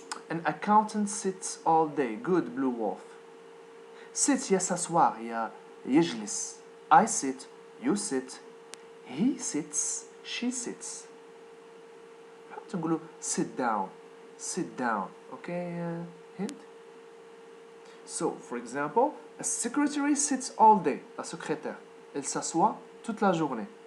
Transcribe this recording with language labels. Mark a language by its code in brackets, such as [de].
[en] An accountant sits all day. Good, Blue Wolf. [ar] Sit هي [fr] s'asseoir [ar] هي يجلس. [en] I sit, you sit, he sits, she sits. [ar] حتى نقولوا [en] sit down. Okay, hint? So, for example, a secretary sits all day. [fr] La secrétaire. Elle s'assoit toute la journée.